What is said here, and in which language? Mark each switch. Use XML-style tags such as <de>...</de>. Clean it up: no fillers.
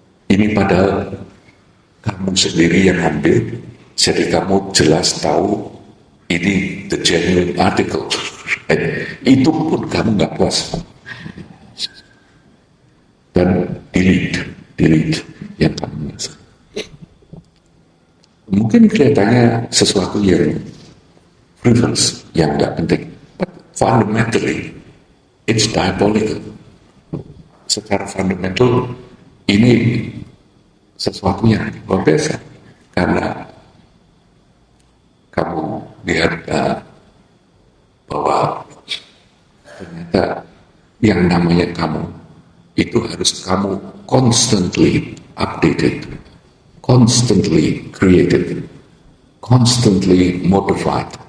<id>Ini padahal kamu sendiri yang ambil, jadi kamu jelas tahu ini</id> <en>the genuine article.</en> <id>Itu pun kamu nggak puas. Dan delete yang kamu rasa. Mungkin kelihatannya sesuatu yang frivolous, yang nggak penting.</id> <en>But fundamentally, it's diabolical.</en> <id>Secara fundamental, ini sesuatu yang luar biasa. Karena kamu lihat bahwa ternyata yang namanya kamu, itu harus kamu</id> <en>constantly updated, constantly created, constantly modified.</en>